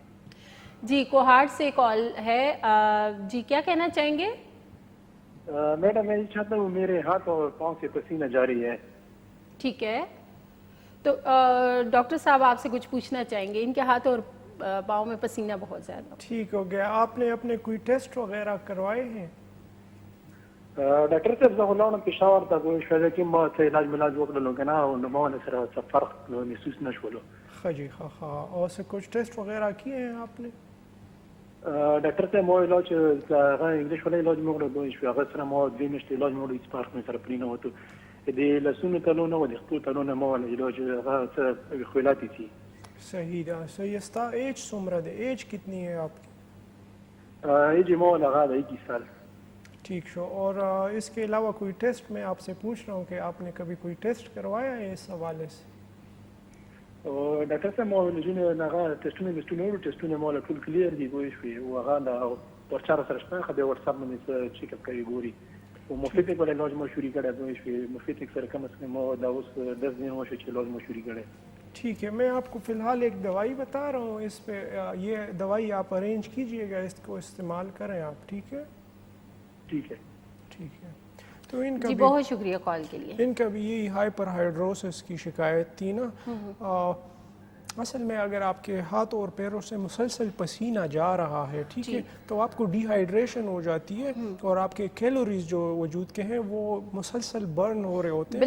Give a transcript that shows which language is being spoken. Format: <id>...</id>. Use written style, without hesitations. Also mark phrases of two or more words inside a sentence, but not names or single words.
<ur>جی, کوہاٹ سے کال ہے جی, کیا کہنا چاہیں گے؟ میڈم میں یہ چاہتا ہوں, میرے ہاتھ اور پاؤں سے پسینہ جاری ہے. ٹھیک ہے, تو ڈاکٹر صاحب آپ سے کچھ پوچھنا چاہیں گے, ان کے ہاتھ اور پاؤں میں پسینہ بہت زیادہ. ٹھیک ہو گیا, آپ نے اپنے کوئی ٹیسٹ وغیرہ کروائے ہیں؟</ur> <ps>ډاکټر صاحب زه ولاړم پېښور ته, په شپږ کې ما څه علاج ملاج وکړلو که نه, نو ما ونه سره څه فرق محسوس نه شولو. ښه جی, ښه.</ps> <ur>اور سے کچھ ټیسٹ وغیرہ کیے ہیں آپ نے؟</ur> <ps>ډاکټر صاحب ما علاج هغه انګلیش والا علاج مې وکړو, دوی شو هغه سره ما 2 میاشتې علاج مې وکړو, هېڅ فرق مې سره پرې نه وته. د لاسونو تلونه او د خپلو تلونه ما والا علاج هغه څه خیالاتې دي. صحیح ده,</ps> <fa>صحیح است.</fa> <ps>ایج څومره ده,</ps> <ur>ایج کتنی ہے آپ کی؟</ur> <ps>ایج ما والا هغه ده 21 سال. ٹھیک شو.</ps> <ur>اور اس کے علاوہ کوئی ٹیسٹ میں آپ سے پوچھ رہا ہوں کہ آپ نے کبھی کوئی ٹیسٹ کروایا ہے اس حوالے سے؟</ur> <ps>ډاکټر صاحب ما ولې هغه ټیسټونه وروړو, ټیسټونه ما له ټول کلیر دي ګوی شوې, او هغه د پرچار سره شپه خو د واتساپ باندې چیک اپ کوي ګوري, او مفیدک ولا علاج ما شروع کړی ګوی شوې, مفیدک سره</ps> <ur>کم از کم</ur> <ps>ما دا اوس 10 دن وشو چې علاج ما شروع کړی.</ps> <ur>ٹھیک ہے, میں آپ کو فی الحال ایک دوائی بتا رہا ہوں, اس پہ یہ دوائی آپ ارینج کیجئے گا, اس کو استعمال کریں آپ. ٹھیک ہے, ٹھیک ہے, ٹھیک ہے. تو ان کا جی بہت شکریہ کال کے لیے. ان کا بھی یہی ہائپر ہائیڈروسس کی شکایت تھی نا, اصل میں اگر آپ کے ہاتھوں اور پیروں سے مسلسل پسینہ جا رہا ہے ٹھیک ہے تو آپ کو ڈی ہائیڈریشن ہو جاتی ہے اور آپ کے کیلوریز جو وجود کے ہیں وہ مسلسل برن ہو رہے ہوتے ہیں.</ur>